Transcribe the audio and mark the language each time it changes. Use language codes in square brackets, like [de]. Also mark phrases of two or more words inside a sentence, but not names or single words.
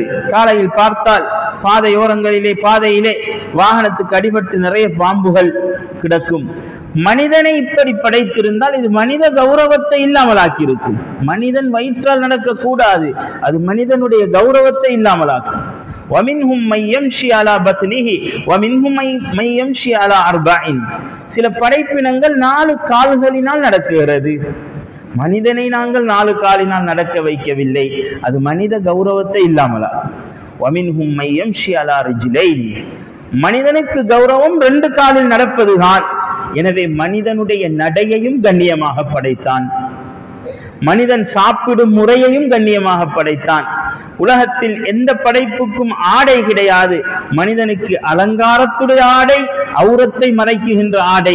[ta] காலையில் பார்த்தால் பாதையிலே வாகனத்துக்கு அடிபட்டு நிறைய பாம்புகள் கிடக்கும். மனிதனை இப்படி படைத்திருந்தால் இது மனித கௌரவத்தை இல்லாமலாக்கி இருக்கும். மனிதன் வயிற்றால் நடக்க கூடாது, அது மனிதனுடைய கௌரவத்தை இல்லாமலாக்கும். [ar] وَمِنْهُمْ مَنْ يَمْشِي عَلَى بَطْنِهِ وَمِنْهُمْ مَنْ يَمْشِي عَلَى أَرْبَعٍ. [ta] சில படைப்பினங்கள் 4 கால்களினால் நடக்குகிறது. மனிதனை நாங்கள் 4 காலினால் நடக்க வைக்கவில்லை, அது மனித கௌரவத்தை இல்லாமலா. [ar] وَمِنْهُمْ مَنْ يَمْشِي عَلَى رِجْلَيْنِ. [ta] மனிதனுக்கு கௌரவம் 2 காலில் நடப்பதுதான். எனவே மனிதனுடைய நடையையும் கண்ணியமாக படைத்தான், மனிதன் சாப்பிடும் முறையையும் கண்ணியமாக படைத்தான். உலகத்தில் எந்த படைப்புக்கும் ஆடை கிடையாது. மனிதனுக்கு அலங்காரத்துடைய ஆடை, ஔரத்தை மறைக்குகின்ற ஆடை.